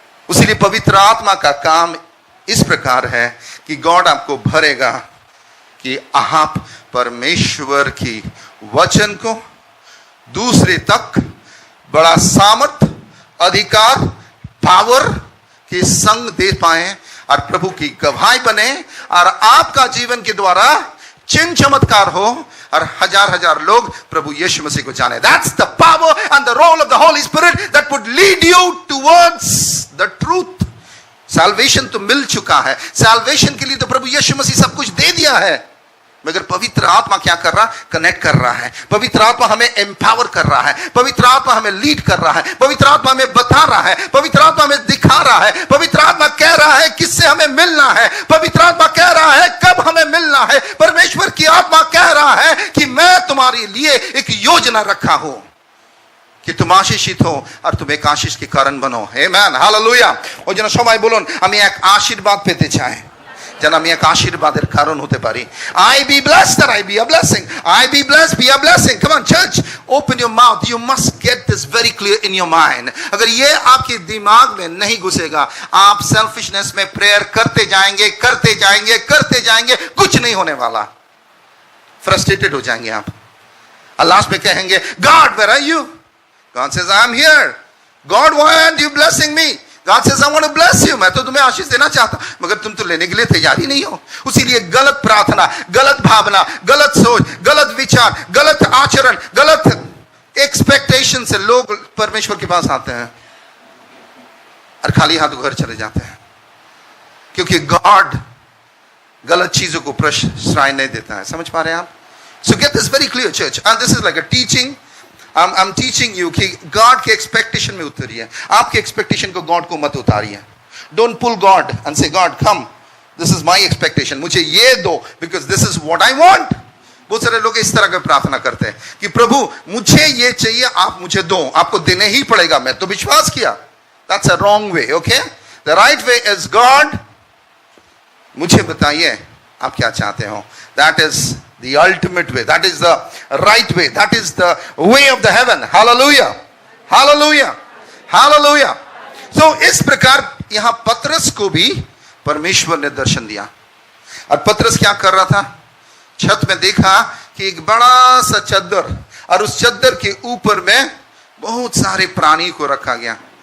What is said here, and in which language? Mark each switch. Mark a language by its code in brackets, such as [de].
[hi] उसीलिए पवित्र आत्मा का काम इस प्रकार है कि गॉड आपको भरेगा कि आप परमेश्वर की वचन को दूसरे तक बड़ा सामर्थ, अधिकार, पावर के संग दे पाए और प्रभु की गवाही बने और आपका जीवन के द्वारा चिन्ह चमत्कार हो और हजार हजार लोग प्रभु यीशु मसीह को जाने. [en] That's the power and the role of the Holy Spirit that would lead you towards the truth. [hi] Salvation तो मिल चुका है. Salvation के लिए तो प्रभु यीशु मसीह सब कुछ दे दिया है. मगर पवित्र आत्मा क्या कर रहा? कनेक्ट कर रहा है. पवित्र आत्मा हमें एम्पावर कर रहा है. पवित्र आत्मा हमें लीड कर रहा है. पवित्र आत्मा हमें बता रहा है. पवित्र आत्मा हमें दिखा रहा है. पवित्र आत्मा कह रहा है किससे हमें मिलना है. पवित्र आत्मा कह रहा है कब हमें मिलना है. परमेश्वर की आत्मा कह रहा है कि मैं तुम्हारे लिए एक योजना रखा हूं कि तुम आशीषित हो और तुम एक आशीष के कारण बनो. आमेन. हालेलुया. [bn] ওই জন্য সবাই বলুন আমি এক আশীর্বাদ পেতে চাই যেন আমি এক আশীর্বাদের কারণ হতে পারি. [en] I be blessed that I be a blessing. I be blessed be a blessing. Come on church, open your mouth. You must get this very clear in your mind. [hi] अगर ये आपके दिमाग में नहीं घुसेगा आप सेल्फिशनेस में प्रेयर करते जाएंगे करते जाएंगे करते जाएंगे. कुछ नहीं होने वाला. फ्रस्ट्रेटेड हो जाएंगे आप और लास्ट में कहेंगे [en] God where are you? God says I am here. God why aren't you blessing me? God says I want to bless you. [hi] मैं तो तुम्हें आशीष देना चाहता हूं मगर तुम तो लेने के लिए तैयार ही नहीं हो. उसीलिए गलत प्रार्थना, गलत भावना, गलत सोच, गलत विचार, गलत आचरण, गलत एक्सपेक्टेशन से लोग परमेश्वर के पास आते हैं और खाली हाथ घर चले जाते हैं क्योंकि गॉड गलत चीजों को प्रश्रय नहीं देता है. समझ पा रहे हैं आप? [en] So get this very clear church and this is like a teaching. I'm teaching you [hi] कि God के expectation में उतरिए. आपके expectation को God को मत उतारिए. [en] Don't pull God and say God come this is my expectation. [hi] मुझे ये दो [en] because this is what I want. [hi] बहुत सारे लोग इस तरह की प्रार्थना करते हैं कि प्रभु मुझे ये चाहिए आप मुझे दो. आपको देने ही पड़ेगा. मैं तो विश्वास किया. [en] That's a wrong way. Okay? The right way is God [hi] मुझे बताइए आप क्या चाहते हो. [en] That is the ultimate way. That is the right way. That is the way of the heaven. Hallelujah. Hallelujah. Hallelujah. [hi] So इस प्रकार यहां पतरस को भी परमेश्वर ने दर्शन दिया और पतरस क्या कर रहा था? छत में देखा कि एक बड़ा सा चद्दर और उस चद्दर के ऊपर में बहुत सारे प्राणी को रखा गया.